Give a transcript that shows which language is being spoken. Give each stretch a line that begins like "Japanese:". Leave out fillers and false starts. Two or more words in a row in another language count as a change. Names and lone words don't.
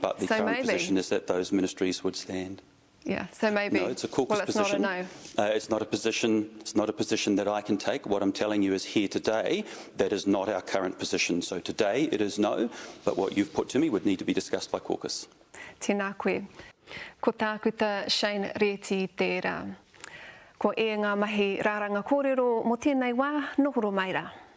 English: But the current position is that those ministries would stand. Yeah, so maybe. No, it's a caucus position. Not a no. It's not a position. It's not a position that I can take. What I'm telling you is here today, that is not our current position. So today it is no, but what you've put to me would need to be discussed by caucus.
Māori: Tēnā koe. Ko tākuta Shane Reti tērā. Ko e ngā mahi rāranga kōrero mo tēnei wā nohoro mai rā.